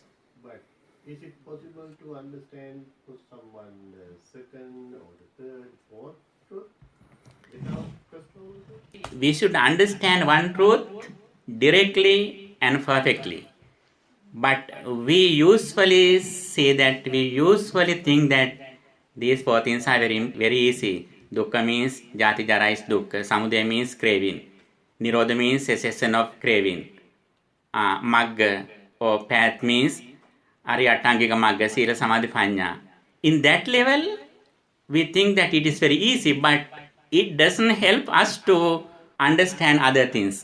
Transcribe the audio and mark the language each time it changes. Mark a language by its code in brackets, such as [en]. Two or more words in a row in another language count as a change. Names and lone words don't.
[en] But is it possible to understand for someone the second or the third, fourth truth without first one? We should understand one truth directly and perfectly. But we usually say that, we usually think that these four things are very easy. Dukkha means [pi] jati jara [en] is dukkha. Samudaya means craving. Nirodha means cessation of craving. Magga or path means [pi] Ariyatangika Magga, Sila Samadhi Panya. [en] In that level, we think that it is very easy, but it doesn't help us to understand other things.